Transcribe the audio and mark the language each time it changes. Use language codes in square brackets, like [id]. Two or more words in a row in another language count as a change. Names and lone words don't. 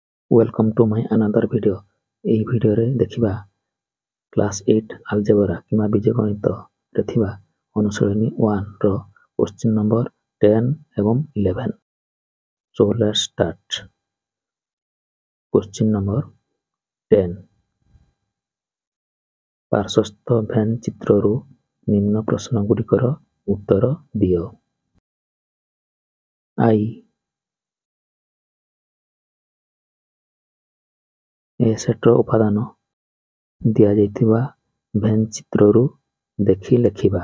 [en] Welcome to my another video. [or] ଏହି ଭିଡ଼ିଓରେ ଦେଖିବା କ୍ଲାସ୍ 8 ଆଲଜେବ୍ରା କିମ୍ବା ବୀଜଗଣିତ ରେ ଥିବା ଅନୁଶୀଳନୀ 1 ର [en] question number [or] 10 ଏବଂ 11. [en] So let's start. question number 10. [or] ପାର୍ଶ୍ୱସ୍ଥ ଭେନ୍ ଚିତ୍ରରୁ ନିମ୍ନ ପ୍ରଶ୍ନଗୁଡ଼ିକର ଉତ୍ତର ଦିଅ. [en] I. [or] ଏ ସେଟ୍ର ଉପାଦାନ ଦିଆଯାଇଥିବା ଭେନ୍ ଚିତ୍ରରୁ ଦେଖି ଲେଖିବା.